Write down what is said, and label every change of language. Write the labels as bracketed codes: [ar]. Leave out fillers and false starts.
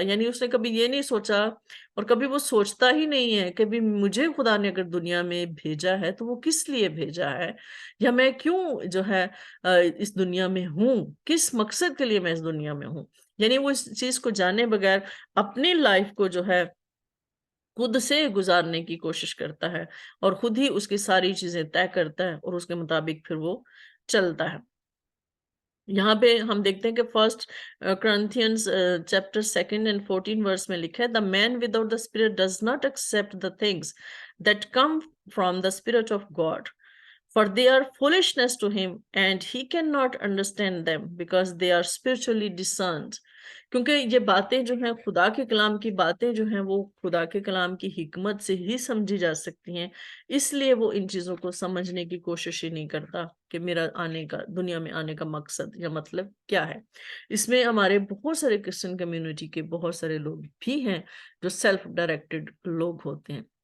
[ur] یعنی اس نے کبھی یہ نہیں سوچا، اور کبھی وہ سوچتا ہی نہیں ہے کہ بھی مجھے خدا نے اگر دنیا میں بھیجا ہے تو وہ کس لیے بھیجا ہے، یا میں کیوں جو ہے اس دنیا میں ہوں، کس مقصد کے لیے میں اس دنیا میں ہوں. یعنی وہ اس چیز کو جانے بغیر اپنی لائف کو جو ہے خود سے گزارنے کی کوشش کرتا ہے، اور خود ہی اس کی ساری چیزیں طے کرتا ہے، اور اس کے مطابق پھر وہ چلتا ہے. یہاں پہ ہم دیکھتے ہیں کہ فرسٹ کرنتھینز چیپٹر 2 and 14 ورس میں لکھا ہے: [en] The man without the spirit does not accept the things that come from the spirit of God, for they are foolishness to him, and he cannot understand them because they are spiritually discerned. [ur] کیونکہ یہ باتیں جو ہیں، خدا کے کلام کی باتیں جو ہیں، وہ خدا کے کلام کی حکمت سے ہی سمجھی جا سکتی ہیں. اس لیے وہ ان چیزوں کو سمجھنے کی کوشش ہی نہیں کرتا کہ میرا آنے کا، دنیا میں آنے کا مقصد یا مطلب کیا ہے. اس میں ہمارے بہت سارے کرسچن کمیونٹی کے بہت سارے لوگ بھی ہیں جو سیلف ڈائریکٹڈ لوگ ہوتے ہیں.